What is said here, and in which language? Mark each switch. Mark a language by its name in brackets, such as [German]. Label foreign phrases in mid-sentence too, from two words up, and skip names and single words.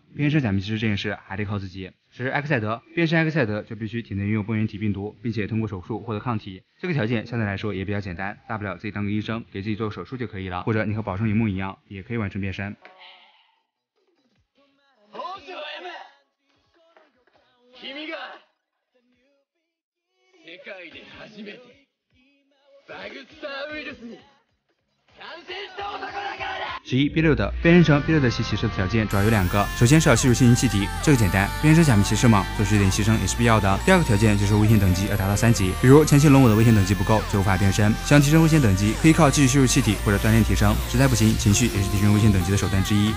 [Chinese] 变身假面骑士这件事还得靠自己。10. 埃克赛德，变身埃克赛德就必须体内拥有繃原体病毒，并且通过手术获得抗体。这个条件相对来说也比较简单，大不了自己当个医生，给自己做个手术就可以了，或者你和宝生一梦一样，也可以完成变身。 [Japanese] 世界で初めてバグスターウイルスに感染した男だからだ。11. [Chinese] B6 的变身成 B6 的系骑士的条件主要有2个，首先是要吸入心灵气体，这个简单，变身假面骑士嘛，做出一点牺牲也是必要的。第2个条件就是危险等级要达到3级，比如前期龙我的危险等级不够就无法变身，想提升危险等级可以靠继续吸入气体或者锻炼提升，实在不行情绪也是提升危险等级的手段之一。